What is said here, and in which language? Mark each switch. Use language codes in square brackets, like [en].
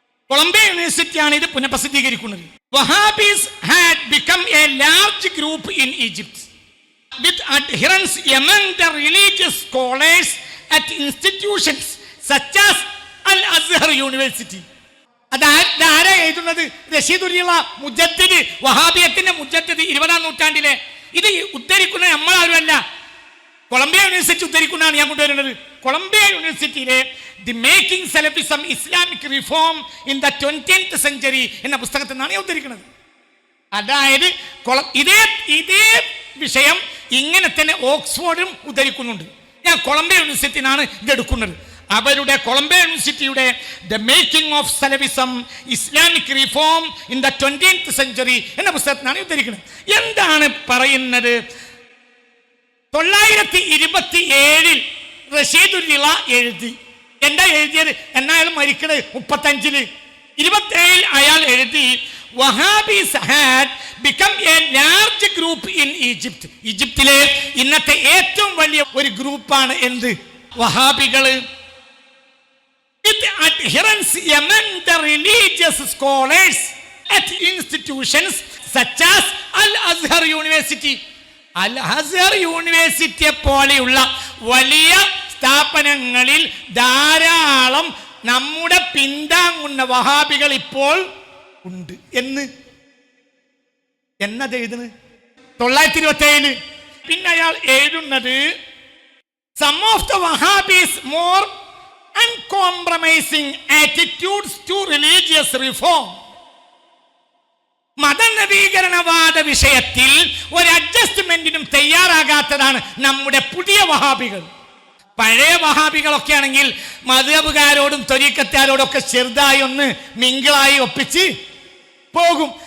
[ml] Colombia യൂണിവേഴ്സിറ്റിയാണ് ഇത് പുനഃപ്രസിദ്ധീകരിക്കുന്നത്. [en] Wahhabis had become a large group in Egypt with adherents among the religious scholars at institutions such as Al-Azhar University. [ml] അതാരാ എഴുതുന്നത്? റഷീദുള്ള മുജദ്ദിദ്, വഹാബിയത്തിന്റെ മുജദ്ദിദ് 20ാം നൂറ്റാണ്ടിലെ. ഇത് ഉദ്ധരിക്കുന്ന നമ്മളാരുമല്ല, Colombia university ഉദ്ധരിക്കുന്നതാണ് ഞാൻ കൊണ്ടുവരുന്നത്. കൊളംബിയ യൂണിവേഴ്സിറ്റിയിലെ the making Salafism Islamic reform in the 20th century എന്ന പുസ്തകത്തിൽ നിന്നാണ് ഞാൻ ഉദ്ധരിക്കുന്നത്. അതായത് ഇതേ വിഷയം ഇങ്ങനെ തന്നെ ഓക്സ്ഫോർഡും ഉദ്ധരിക്കുന്നുണ്ട്. ഞാൻ കൊളംബിയ യൂണിവേഴ്സിറ്റിയിൽ നിന്നാണ് ഇതെടുക്കുന്നത്. അവരുടെ കൊളംബിയ യൂണിവേഴ്സിറ്റിയുടെ the making of Salafism Islamic reform in the 20th century എന്ന പുസ്തകത്തിൽ നിന്നാണ് ഉദ്ധരിക്കുന്നത്. എന്താണ് പറയുന്നത്? 927 റഷീദുള്ള എഴുതി. എന്താ എഴുതിയത്? അയാൾ മരിക്കണത് 35. 27 അയാൾ എഴുതി, [en] Wahhabis had become a large group in Egypt. [ml] ഈജിപ്തിലെ ഇന്നത്തെ ഏറ്റവും വലിയ ഒരു ഗ്രൂപ്പാണ് എന്ത്? വഹാബികള്. [en] With adherents among the religious scholars at institutions such as Al-Azhar University. [ml] Al-Azhar University പോലെയുള്ള വലിയ സ്ഥാപനങ്ങളിൽ ധാരാളം നമ്മുടെ പിന്താങ്ങുന്ന വഹാബികൾ ഇപ്പോൾ ഉണ്ട് എന്നത് എഴുതുന്നത് 927. പിന്നെ അയാൾ എഴുതുന്നത് [en] some of the Wahhabis more uncompromising attitudes to religious reform. [ml] മതനവീകരണവാദ വിഷയത്തിൽ ഒരു അഡ്ജസ്റ്റ്മെന്റിനും തയ്യാറാകാത്തതാണ് നമ്മുടെ പുതിയ വഹാബികൾ. പഴയ വഹാബികളൊക്കെ ആണെങ്കിൽ മദ്ഹബുകാരോടും ത്വരീഖത്തുകാരോടും ഒക്കെ ചെറുതായി ഒന്ന് മിങ്കിളായി ഒപ്പിച്ച് പോകും.